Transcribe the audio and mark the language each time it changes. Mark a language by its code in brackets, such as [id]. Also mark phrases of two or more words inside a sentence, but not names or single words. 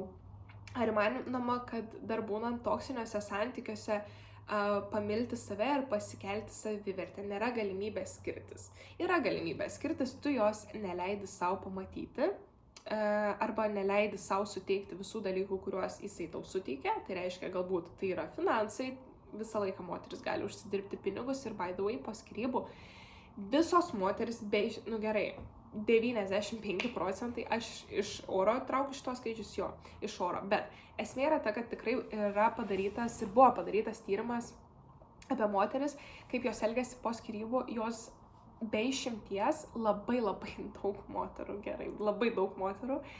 [lt] Ar įmanoma, kad dar būnant toksiniuose santykiuose pamilti save ir pasikelti savivertę? Nėra galimybės skirtis. Yra galimybės skirtis, tu jos neleidi savo pamatyti arba neleidi savo suteikti visų dalykų, kuriuos jisai tau suteikia. Tai reiškia, galbūt tai yra finansai, visą laiką moteris gali užsidirbti pinigus ir [en] by the way, [lt] po skyrybų visos moteris, nu gerai, 95%, aš iš oro traukiu šitos skaičius, jo, iš oro, bet esmė yra ta, kad tikrai yra padarytas ir buvo padarytas tyrimas apie moteris, kaip jos elgiasi po skyrybų, jos be išimties labai daug moterų, gerai, labai daug moterų